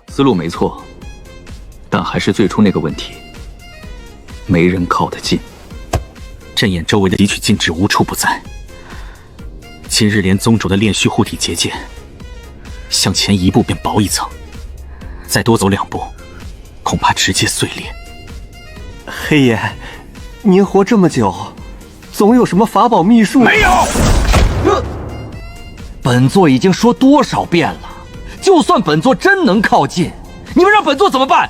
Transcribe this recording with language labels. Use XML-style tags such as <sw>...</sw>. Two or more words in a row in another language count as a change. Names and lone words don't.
<zh>思路沒錯，但還是最初那個問題，沒人靠得近，陣眼周圍的提取禁制無處不在。今日連宗主的煉虛護體結界，向前一步便薄一層，再多走2步，恐怕直接碎裂。黑爺，您活這麼久，總有什麼法寶秘術？沒有。本座已經說多少遍了，就算本座真能靠近，你們讓本座怎麼辦？</zh>